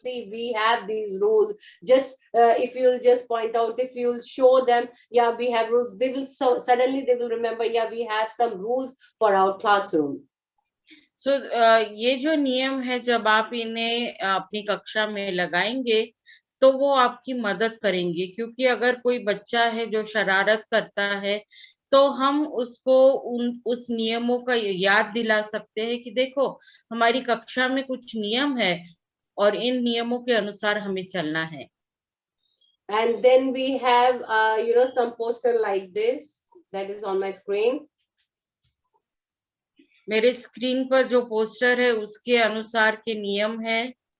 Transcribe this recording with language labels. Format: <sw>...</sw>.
<en>See, we have these rules. Just if you'll just point out, if you'll show them, yeah, we have rules, they will suddenly they will remember, yeah, we have some rules for our classroom.</en> <hi>So ये जो नियम है, जब आप इन्हें अपनी कक्षा में लगाएंगे तो वो आपकी मदद करेंगे, क्योंकि अगर कोई बच्चा है जो शरारत करता है तो तो हम उसको उस नियमों का याद दिला सकते हैं कि देखो हमारी कक्षा में कुछ नियम है और इन नियमों के अनुसार हमें चलना है।</hi> <en>And then we have, some poster like this that is on my screen.</en> <hi>मेरे स्क्रीन पर जो पोस्टर है उसके अनुसार के नियम है।</hi>